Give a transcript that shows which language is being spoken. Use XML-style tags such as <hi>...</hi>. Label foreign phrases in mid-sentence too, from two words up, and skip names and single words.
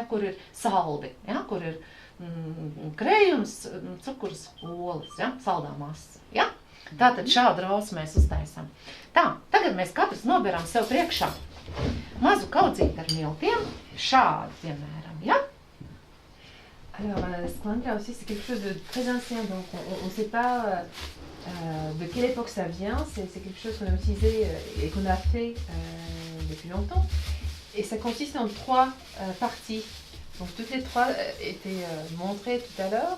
<lv>Kur ir saldi, ja? Kur ir krējums, cukurs, olas, ja? Saldā masa. Ja? Tātad šādu rausu mēs uztaisam. Tā, tagad mēs katrs noberam sev priekšā mazu kaudzīti ar miltiem, šādi, piemēram, ja?</lv> <fr>Alors, sklandrausis, c'est quelque chose de très ancien, donc on ne sait pas de quelle époque ça vient, c'est quelque chose qu'on a utilisé et qu'on a fait depuis longtemps. Et ça consiste en 3 parties. Donc toutes les 3 étaient montrées tout à l'heure.</fr>